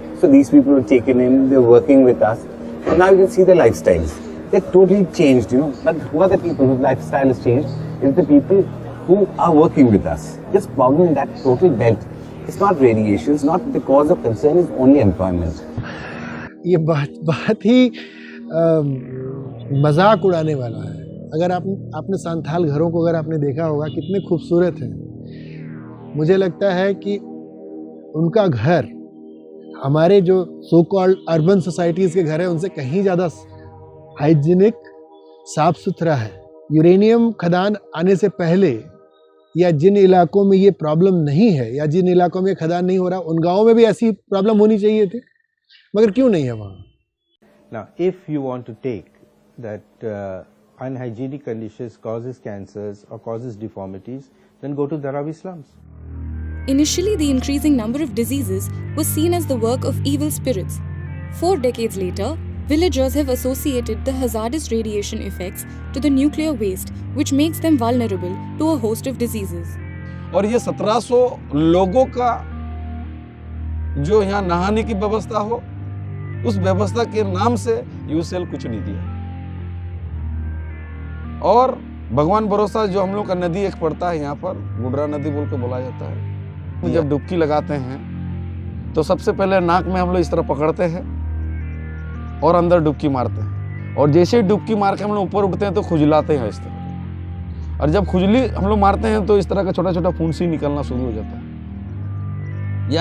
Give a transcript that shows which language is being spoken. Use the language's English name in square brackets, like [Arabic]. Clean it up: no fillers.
[English] So these people were taken in, they're working with us. And now you can see their lifestyles. They're totally changed, But who are the people whose lifestyle has changed? It's the people who are working with us. This problem in that total belt, it's not radiation, it's not the cause of concern, it's only employment. [Hindi] ये बात ही मजाक उड़ाने वाला है। अगर आपने संथाल घरों को अगर आपने देखा होगा कितने खूबसूरत हैं, मुझे लगता है कि उनका घर हमारे जो [English] so called urban societies [Hindi] के घर हैं उनसे कहीं ज़्यादा हाइजीनिक, साफ सुथरा है। यूरेनियम खदान आने से पहले या जिन इलाकों में ये प्रॉब्लम नहीं है या जिन इलाकों में खदान नहीं हो रहा उन गाँवों में भी ऐसी प्रॉब्लम होनी चाहिए थी, मगर क्यों नहीं है वहाँ? [English] Now, if you want to take that unhygienic conditions causes cancers or causes deformities, then go to Dharavi slums. Initially, the increasing number of diseases was seen as the work of evil spirits. 4 decades later, villagers have associated the hazardous radiation effects to the nuclear waste, which makes them vulnerable to a host of diseases. [Hindi] और ये 1700 लोगों का जो यहाँ नहाने की व्यवस्था हो, उस व्यवस्था के नाम से यूसीएल कुछ नहीं दिया। और भगवान भरोसा जो हम लोग का नदी एक पड़ता है यहाँ पर, गुडरा नदी बोल के बोला जाता है, जब डुबकी लगाते हैं तो सबसे पहले नाक में हम लोग इस तरह पकड़ते हैं और अंदर डुबकी मारते हैं, और जैसे ही डुबकी मार के हम लोग ऊपर उठते हैं तो खुजलाते हैं इस तरह, और जब खुजली हम लोग मारते हैं तो इस तरह का छोटा छोटा फुंसी निकलना शुरू हो जाता है।